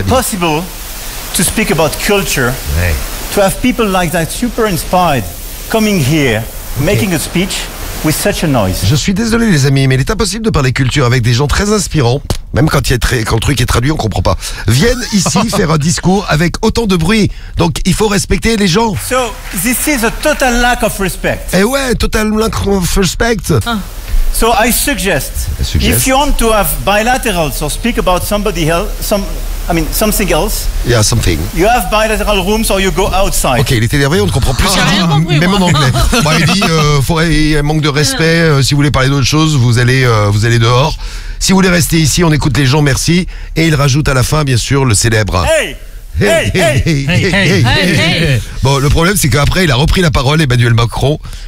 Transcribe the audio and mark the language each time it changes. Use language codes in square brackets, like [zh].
[en] It's impossible to speak about culture, to have people like that super inspired coming here, making a speech with such a noise. [fr] Je suis désolé, les amis, mais il est impossible de parler culture avec des gens très inspirants. Même quand le truc est traduit, on comprend pas. Viennent ici faire un discours avec autant de bruit. Donc il faut respecter les gens. [en] So this is a total lack of respect. [fr] Eh ouais, [en] total lack of respect. So I suggest, if you want to have bilaterals or speak about somebody else, something else. Yeah, something. You have bilateral rooms or you go outside. [fr] Ok, il est énervé, on ne comprend plus. Même moi. En anglais. Bon, il dit, il manque de respect. Si vous voulez parler d'autre chose, vous allez dehors. Si vous voulez rester ici, on écoute les gens, merci. Et il rajoute à la fin, bien sûr, le célèbre. Hey. Bon, le problème, c'est qu'après, il a repris la parole, Emmanuel Macron.